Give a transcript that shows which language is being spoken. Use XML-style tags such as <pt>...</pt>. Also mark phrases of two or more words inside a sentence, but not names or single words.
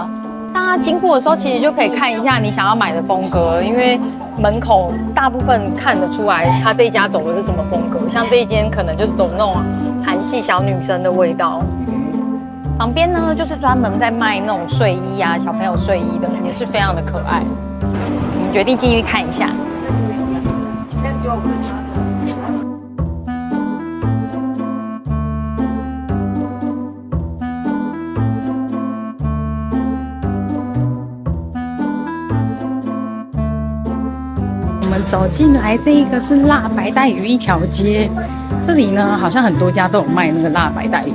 <zh>大家經過的時候，其實就可以看一下你想要買的風格，因為門口大部分看得出來，他這一家走的是什麼風格。像這一間可能就是走那種韓系小女生的味道。旁邊呢，就是專門在賣那種睡衣啊，小朋友睡衣的，也是非常的可愛。我們決定進去看一下。我們走進來，這一個是辣白帶魚一條街，這裡呢好像很多家都有賣那個辣白帶魚。</zh>